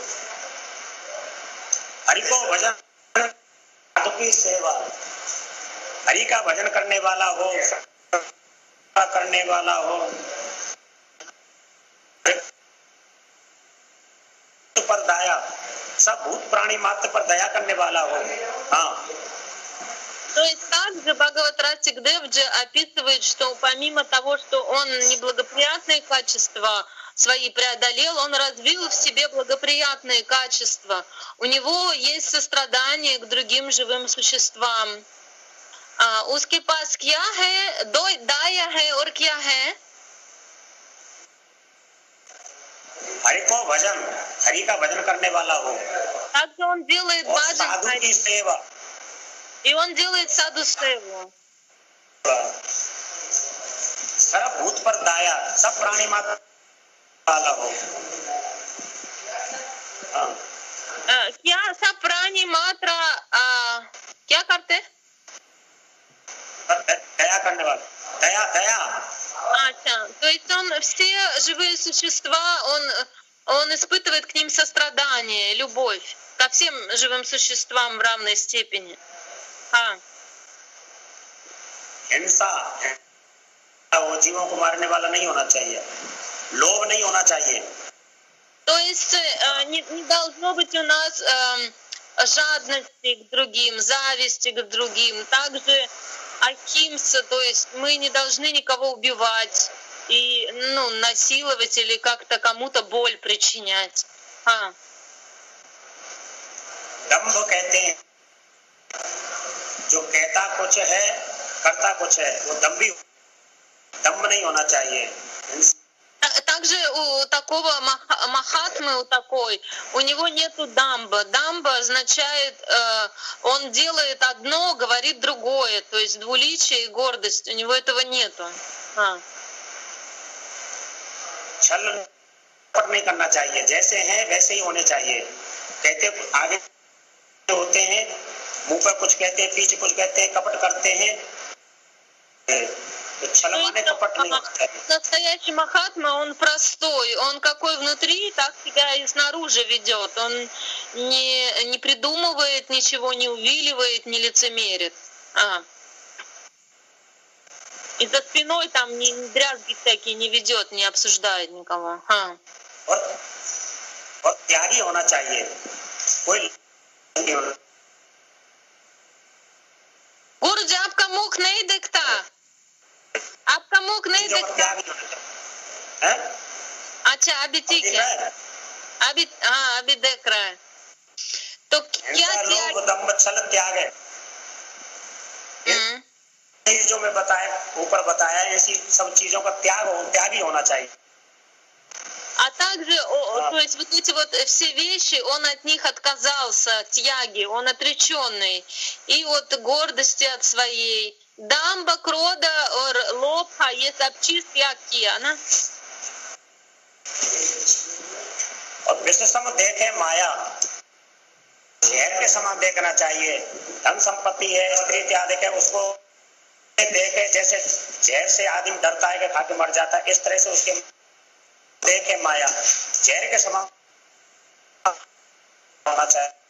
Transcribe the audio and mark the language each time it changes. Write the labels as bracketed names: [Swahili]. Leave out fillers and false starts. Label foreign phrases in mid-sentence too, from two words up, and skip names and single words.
[Hindi] हरि को भजन, साधु की सेवा, हरि का भजन करने वाला हो, करने वाला हो, पर दया, सब भूत प्राणी मात्र पर दया करने वाला हो। [Russian] То есть также Бхагават Ратик-девджи описывает, что помимо того, что он неблагоприятные качества свои преодолел, он развил в себе благоприятные качества. У него есть сострадание к другим живым существам. [Hindi] उसके पास क्या है, दाया है और क्या है? हरि को भजन, हरि का भजन करने वाला हो। [Russian] Также он делает баджан, [Hindi] साधु की सेवा, [Russian] и он делает [Hindi] साधु सेवा. सर्वभूत पर दया, सब प्राणी मात्र वाला हो। क्या सब प्राणी मात्रा क्या करते? दया करने वाला, दया। अच्छा, [Russian] то есть он все живые существа, он испытывает к ним сострадание, любовь ко всем живым существам в равной степени. [Hindi] हिंसा, वो जीवों को मारने वाला नहीं होना चाहिए, लोभ नहीं होना चाहिए। [Russian] То есть не должно быть у нас жадности к другим, зависти к другим, также ахимса, то есть мы не должны никого убивать и насиловать или как-то кому-то боль причинять. दंभ कहते हैं, जो कहता कुछ है करता कुछ है, वो दंभ नहीं होना चाहिए। Также у такого махатмы, у него нету дамба. Дамба означает, он делает одно, говорит другое, то есть двуличие и гордость. У него этого нету. [Hindi] छल नहीं करना चाहिए, जैसे हैं वैसे ही होने चाहिए। कहते आगे होते हैं, मुंह पर कुछ कहते हैं, पीछे कुछ कहते हैं, कपट करते हैं, तो छल माने कपट नहीं होना चाहिए। [Russian] Настоящий Махатма, он простой, он какой внутри, так себя и снаружи ведет. Он не придумывает ничего, не увиливает, не лицемерит. И за спиной там не дрязги всякие не ведет, не обсуждает никого. [Hindi] और त्यागी होना चाहिए, कोई गुरु जी आपका मुख नहीं दिखता, आपका मुख नहीं दिखता। अच्छा अभी ठीक है, अभी हाँ अभी देख रहा है। तो क्या लोभ दंभ छल त्याग है, जो मैं ऊपर बताया, ऐसी सब चीजों का त्यागी होना चाहिए। [Russian] А также, то есть вот эти вот все вещи, он от них отказался, тьяги, он отреченный. И вот гордости от своей. [Hindi] दंभ, क्रोध, लोभ, ये सब चीज त्याग किया ना। और विश्व सम देखे माया, जहर के समान देखना चाहिए। धन संपत्ति है, स्त्री इत्यादि है, उसको देखे जैसे जहर से आदमी डरता है कि खा के मर जाता है, इस तरह से उसके देखे माया जहर के समान होना चाहिए।